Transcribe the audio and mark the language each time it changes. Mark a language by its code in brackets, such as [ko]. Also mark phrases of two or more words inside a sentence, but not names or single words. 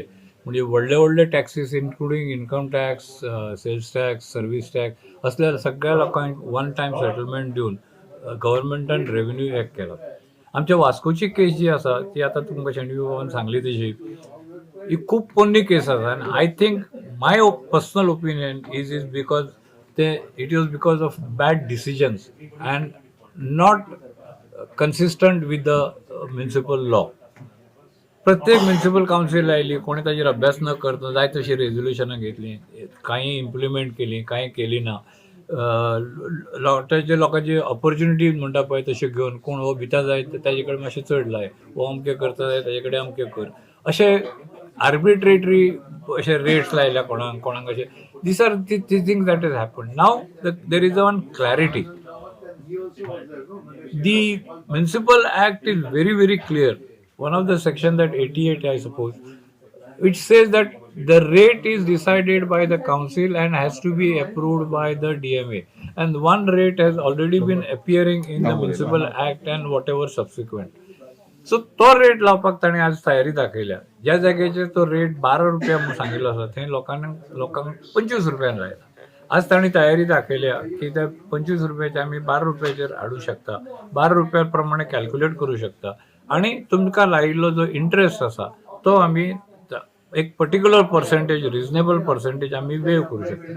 [kok] म्हणजे व्हडले व्हडले टॅक्सीस [en] including income tax, sales tax, service tax [kok] असल्या सगळ्या लोकांक [en] one time settlement [kok] दिवन गव्हर्मेंटान [en] revenue hack [kok] केला. आमच्या वास्कोची केस जी आसा ती आतां तुमकां शेणवी बाबान सांगली तशी ही खूब पोन्नी केस आसा. [en] आनी I think my personal opinion is because it was because of bad decisions and not consistent with the municipal law. [kok] प्रत्येक [en] municipal council [kok] आयली, कोणी ताजेर अभ्यास न करता जाय तशी रेझोल्युशनां घेतली, काही इम्प्लिमेंट केली, काही केली ना. ताजे लोकांची ऑपॉर्च्युनिटी म्हणटा पळय तशें घेवन कोण हो भिता जाय ताजे कडेन मातशें चड लाय, हो अमकें करता जाय ताजे कडेन अमकें कर, अशे आर्बिट्रेटरी अशे रेट्स लायल्या कोणाक कोणाक अशे. [en] These are the things that is happen. Now there is one clarity. The Municipal Act is very, very clear. One of the section, that 88, I suppose, which says that the rate is decided by the council and has to be approved by the DMA. And one rate has already been appearing in the Municipal Act and whatever subsequent. [kok] सो तो रेट लावपाक ताणें आज तयारी दाखयल्या. ज्या जाग्याचेर तो रेट 12 रुपया म्हणून सांगिल्लो आसा थंय लोकांक 25 रुपयान लायला. आज ताणें तयारी दाखयल्या की त्या 25 रुपयाचे आमी 12 रुपयाचेर हाडूं शकता, 12 रुपया प्रमाणे कॅल्क्युलेट करूं शकता आनी तुमकां लायिल्लो जो इंट्रस्ट आसा तो आमी एक [en] particular percentage, reasonable percentage [kok] आमी वेव करूं शकता.